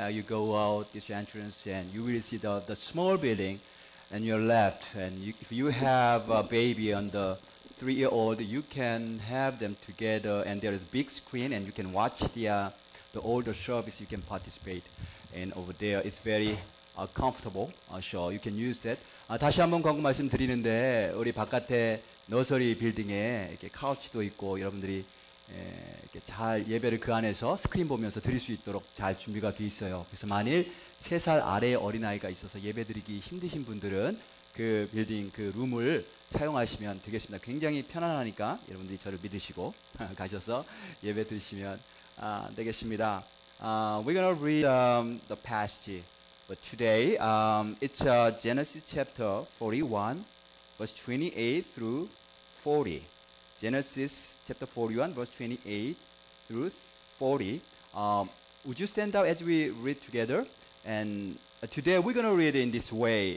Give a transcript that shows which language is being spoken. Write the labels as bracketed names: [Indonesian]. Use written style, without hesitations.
[English] You go out this entrance and you will see the small building on your left. And if you have a baby under 3-year-old, you can have them together. And there is big screen and you can watch the older service. You can participate. And over there, it's very comfortable. So you can use that. [Korean] 다시 한번 광고 말씀드리는데 우리 바깥에 너서리 빌딩에 이렇게 카우치도 있고 여러분들이 이렇게 잘 예배를 그 안에서 스크린 보면서 드릴 수 있도록 잘 준비가 되어 있어요. 그래서 만일 3살 아래의 어린아이가 있어서 예배 드리기 힘드신 분들은 그 빌딩 그 룸을 사용하시면 되겠습니다. 굉장히 편안하니까 여러분들이 저를 믿으시고 가셔서 예배 드리시면 되겠습니다. [English] We're gonna read the passage. But today, it's Genesis chapter 41, verse 28 through 40. Genesis chapter 41, verse 28 through 40. Would you stand up as we read together? And today we're going to read in this way.